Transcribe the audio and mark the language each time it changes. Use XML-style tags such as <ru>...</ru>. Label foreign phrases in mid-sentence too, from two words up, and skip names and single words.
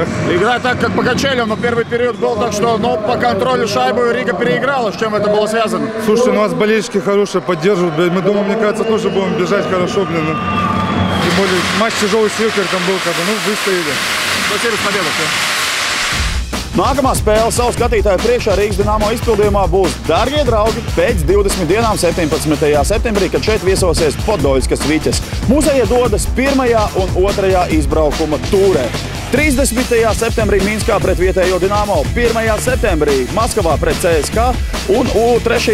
<ru>Игра так, как по качелям, но первый период был так, что по контролю шайбы Рига переиграла. С чем это было связано? Слушайте, у нас болельщики хорошие, поддерживают. Мы думаем, мне кажется, тоже будем бежать хорошо, Тем более, матч тяжелый с Йокертом был, выстояли. Спасибо, с победой.</ru> <lv>Nākamā spēle savu skatītāju priekšā Rīgas Dinamo izpildījumā būs Dārgie draugi pēc 20 dienām 17. septembrī, kad šeit viesosies Podoļskas Viķes. Mūsējie dodas 1. un 2. izbraukuma tūrē. 30. septembrī Minskā pret vietējo Dinamo, 1. septembrī Maskavā pret CSK un 3.</lv>